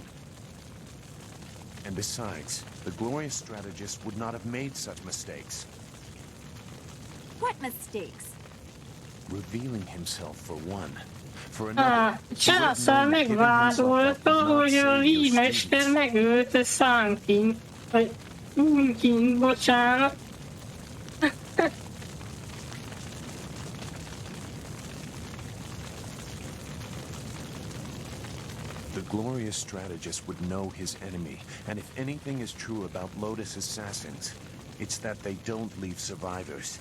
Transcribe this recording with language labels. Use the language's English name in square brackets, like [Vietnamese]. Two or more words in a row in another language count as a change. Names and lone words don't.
[English] And besides, the glorious strategist would not have made such mistakes. What mistakes? Revealing himself for one. For another, he would have [Hungarian] Császár [English] known that giving himself up [Hungarian] megvádolta, [English] would not [Hungarian] hogy a [English] save [Hungarian] Li [English] your [Hungarian] mester [English] students. [Hungarian] megölte Sankin, vagy Unkin, bocsánat. [English] The glorious strategist would know his enemy, and if anything is true about Lotus Assassins, it's that they don't leave survivors.